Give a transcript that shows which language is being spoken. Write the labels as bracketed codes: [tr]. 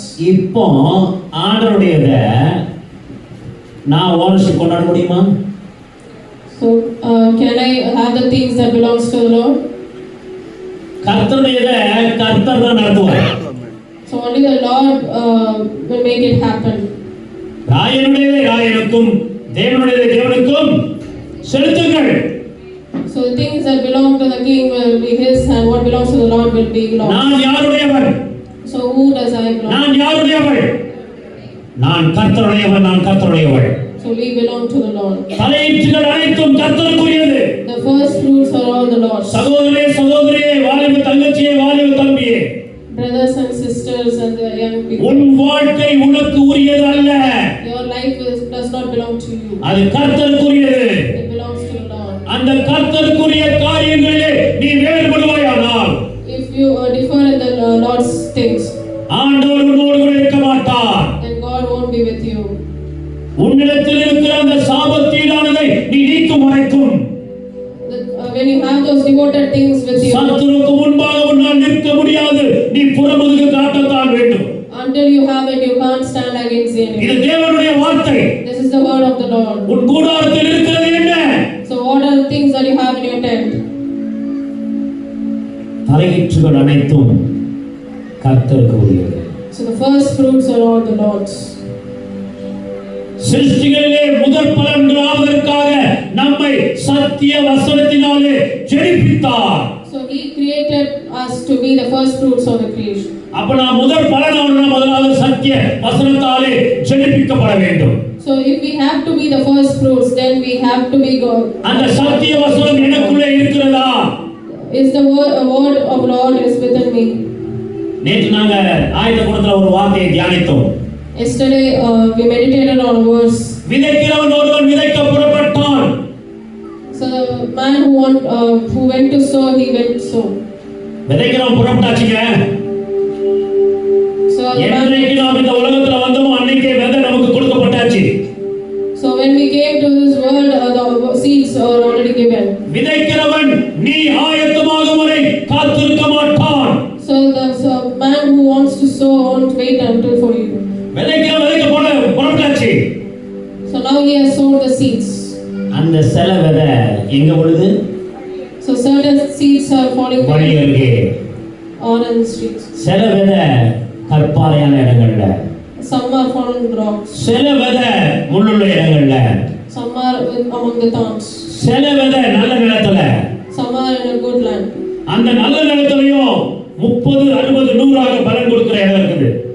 [ta] இப்போ ஆண்டவருடையத நான் ஓனர்ஷிப் கொண்டாட முடியுமா? [en] So can I have the things that belongs to the Lord? [ta] கர்த்தருடையத கர்த்தர் தான் நடத்துவார். [en] So only the Lord will make it happen. [ta] ராயனுடையதை ராயனுக்கும் தேவனுடையதை தேவனுக்கும் செலுத்துங்கள். [en] So the things that belong to the king will be his, and what belongs to the Lord will be Lord. [ta] நான் யாருடையவன்? [en] So who does I belong? [ta] நான் யாருடையவள்? நான் கர்த்தருடையவள். [en] So we belong to the Lord. [ta] தலையீற்றுகள் அனைத்தும் கர்த்தருக்குரியது. [en] The first fruits are all the Lord's. [ta] சகோதரியே, வாலிப தங்கச்சியே, வாலிப தம்பியே, [en] brothers and sisters and the young people, [ta] உன் வாழ்க்கை உனக்கு உரியது அல்ல. [en] your life does not belong to you. [ta] அது கர்த்தருக்குரியது. [en] It belongs to the Lord. [ta] அந்த கர்த்தருக்குரிய காரியங்களிலே நீ வேறுபடுவாயானால், [en] if you differ in the Lord's things, [ta] ஆண்டவர் உன்னோடு கூட இருக்க மாட்டார். [en] then God won't be with you. [ta] உன்னிடத்தில் இருக்கிற அந்த சாபத்தீடானதை நீ நீக்கும் வரைக்கும், [en] when you have those devoted things with you, [ta] சத்துருக்கு முன்பாக உன்னால் நிற்க முடியாது. நீ புறமுதுகு காட்டத்தான் வேண்டும். [en] until you have it, you can't stand against the enemy. [ta] இது தேவனுடைய வார்த்தை. [en] This is the word of the Lord. [ta] உன் கூடாரத்தில் இருக்கிறது என்ன? [en] So what are the things that you have in your tent? [ta] தலையீற்றுகள் அனைத்தும் கர்த்தருக்கு உரியது. [en] So the first fruits are all the Lord's. [ta] சிருஷ்டிகளிலே முதற் பலன்களாவதற்காக நம்மை சத்திய வசனத்தினாலே ஜெனிப்பித்தார். [en] So he created us to be the first fruits of the creation. [ta] அப்ப நான் முதற் பலனாகணும்னா முதலாவது சத்திய வசனத்தாலே ஜெனிப்பிக்கப்பட வேண்டும். [en] So if we have to be the first fruits, then we have to be God. [ta] அந்த சத்திய வசனம் எனக்குள்ளே இருக்கிறதா? [en] Is the word of Lord is within me. [ta] நேற்று நாங்க ஆயத்த குணத்துல ஒரு வார்த்தையை தியானித்தோம். [en] Yesterday we meditated on a verse. [ta] விதைக்கிறவன் ஒருவன் விதைக்க புறப்பட்டான். [en] So the man who went to sow, he went to sow. [ta] விதைக்கிறவன் புறப்பட்டாச்சுங்க. [en] So the man, [ta] என்றைக்கு நாம் இந்த உலகத்துல வந்தோமோ அன்னைக்கே விதை நமக்கு கொடுக்கப்பட்டாச்சு. [en] so when we came to this world, the seeds are already given. [ta] விதைக்கிறவன் நீ ஆயத்தமாகும் வரை காத்திருக்க மாட்டான். [en] So the man who wants to sow won't wait until for you. [ta] விதைக்க புறப்பட்டாச்சு. [en] So now he has sown the seeds. [ta] அந்த சில விதை எங்க விழுது? [en] So certain seeds are falling [ta] வழி அருகே, [en] on in the streets. [ta] சில விதை கற்பாறையான இடங்கள்ல, [en] Some are fallen in rocks. [ta] சில விதை முள்ளுள்ள இடங்கள்ல, [en] Some are among the thorns. [ta] சில விதை நல்ல நிலத்துல. [en] Some are in a good land. [ta] அந்த நல்ல நிலத்திலையும் 30, 60, 100 பலன் கொடுக்கிற இடம் இருக்குது.